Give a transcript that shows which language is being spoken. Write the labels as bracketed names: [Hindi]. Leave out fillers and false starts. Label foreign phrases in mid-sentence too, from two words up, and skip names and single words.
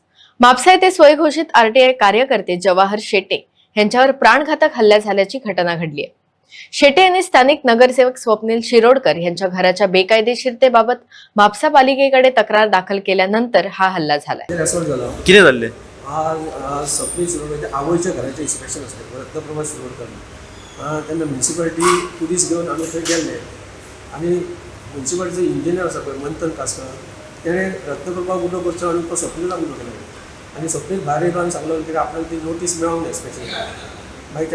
[Marathi] म्हापसा येथे स्वयंघोषित आरटीआय कार्यकर्ते जवाहर शेटे यांच्यावर प्राणघातक हल्ला झाल्याची घटना घडली आहे। शेटे यांनी स्थानिक नगरसेवक स्वप्नील शिरोडकर यांच्या घराच्या बेकायदेशीरतेबाबत म्हापसा पालिकेकडे तक्रार दाखल केल्यानंतर हा हल्ला झालाय। किती झाले? [Konkani] आज स्वप्नील शिरोडकर आवयच्या घराचे इन्स्पेक्शन असते रत्नप्रभा शिरोडकर त्यांना म्युनिसिपालिटी पुलीस घेऊन आम्ही थंय गेले आणि म्युनिसिपालिटीचो इंजिनियर आसा पळय मंथन कासकर तेणे रत्नप्रभा उलो करचो आनी तो स्वप्नीला उलो केलो आनी स्वप्नील भायर येयलो आनी सांगलो की आपल्याला ती नोटीस मेळोंक ना इन्स्पेक्शन मागीर